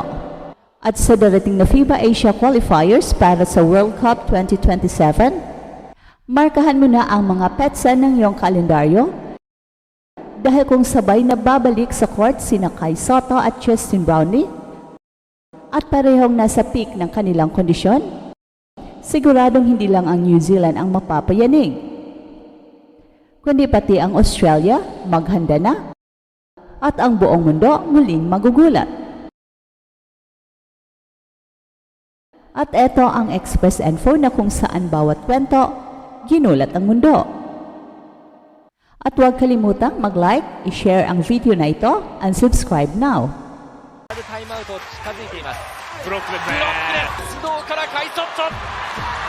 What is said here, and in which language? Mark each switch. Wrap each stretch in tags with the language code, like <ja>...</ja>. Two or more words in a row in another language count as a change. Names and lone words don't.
<tl>At sa darating na FIBA Asia Qualifiers para sa World Cup 2027, markahan mo na ang mga petsa ng iyong kalendaryo dahil kung sabay na babalik sa court sina Kai Sotto at Justin Brownlee, at parehong nasa peak ng kanilang kondisyon, siguradong hindi lang ang New Zealand ang mapapayanig, kundi pati ang Australia maghanda na at ang buong mundo muling magugulat. At eto ang Express Info na kung saan bawat kwento, ginulat ang mundo. At huwag kalimutang mag-like, i-share ang video na ito,</tl> <en>and subscribe now.</en> <ja>タイムアウト近づいています。ブロックですね。ブロックで須藤からカイソット。</ja>